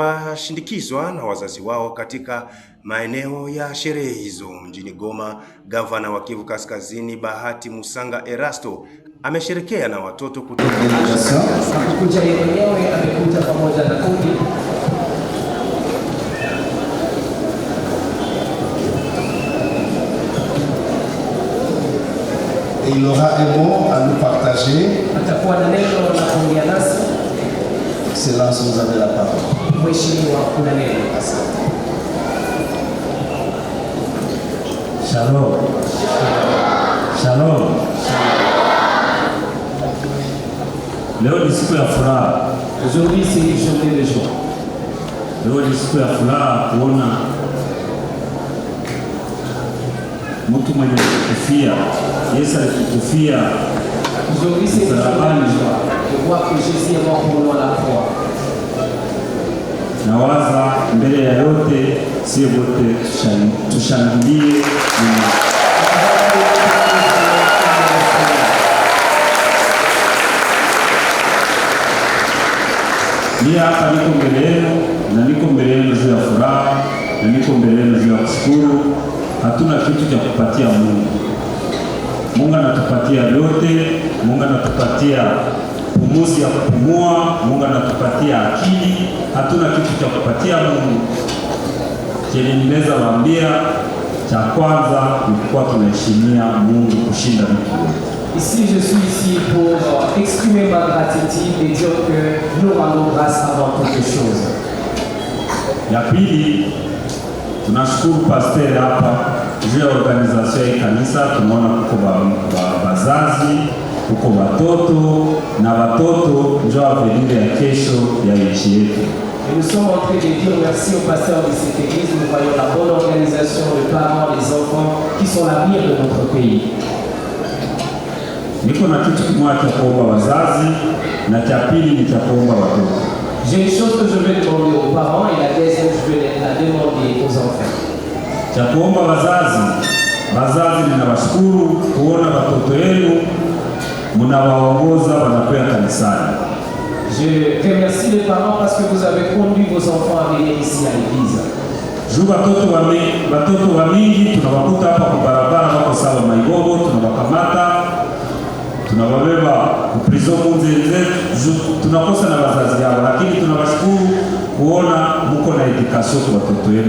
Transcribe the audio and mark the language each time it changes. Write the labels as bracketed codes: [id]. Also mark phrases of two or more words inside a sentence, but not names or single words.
[sw] watashindikizwa na wazazi wao katika maeneo ya sherehe hizo. Mjini Goma, gavana wa Kivu Kaskazini Bahati Musanga Erasto amesherekea na watoto kutoka kuja yenyewe amekuja pamoja na kundi. [fr] Et il aura un mot à nous partager. [sw] Atakuwa na neno la kuongea nasi. [fr] Excellence, vous avez la parole. [sw] Mheshimiwa, kuna neno. Shalom. Shalom. Leo ni siku ya furaha. [fr] Aujourd'hui c'est une journée de joie. [sw] Leo ni siku ya furaha kuona mtu mwenye kufia. Yesu alikufia. [fr] Aujourd'hui c'est une journée de joie. Je vois que Jésus est mort pour nous à la croix. [sw] Nawaza mbele ya yote sisi wote tushangilie. Ni hapa niko mbele yenu na niko mbele yenu juu ya furaha na niko mbele yenu juu ya kushukuru. Hatuna kitu cha kupatia Mungu. Mungu anatupatia yote, Mungu anatupatia pumuzi ya kupumua, Mungu anatupatia akili. Hatuna kitu cha kupatia Mungu. Kile ninaweza waambia cha kwanza ni kwa tunaheshimia Mungu kushinda vitu vyote. [fr] Ici, je suis ici pour exprimer ma gratitude et dire que nous rendons grâce avant toute chose. [sw] Ya pili, tunashukuru pastor hapa juu ya organisation ya kanisa. Tunaona kuko bazazi, kuko watoto na watoto ndio avenir ya kesho ya nchi yetu. [fr] Et nous sommes en train de dire merci au pasteur de cette église. Nous voyons la bonne organisation, les parents, les enfants qui sont l'avenir de notre pays. [sw] Niko na kitu kimoja cha kuomba wazazi na cha pili ni cha kuomba watoto. [fr] J'ai une chose que je vais demander aux parents et la deuxième je vais la demander aux enfants. [sw] Cha kuomba wazazi ninawashukuru kuona watoto wenu mnawaongoza wanakwenda kanisani. [fr] Je remercie les parents parce que vous avez conduit vos enfants à venir ici à l'église. [sw] Juu watoto wa mingi tunawakuta hapa kwa barabara wako sawa maigogo, tunawakamata tunawabeba kuprizo munzenze, tunakosa na wazazi yao, lakini tunawashukuru kuona mko na edukasyon kwa watoto wenu.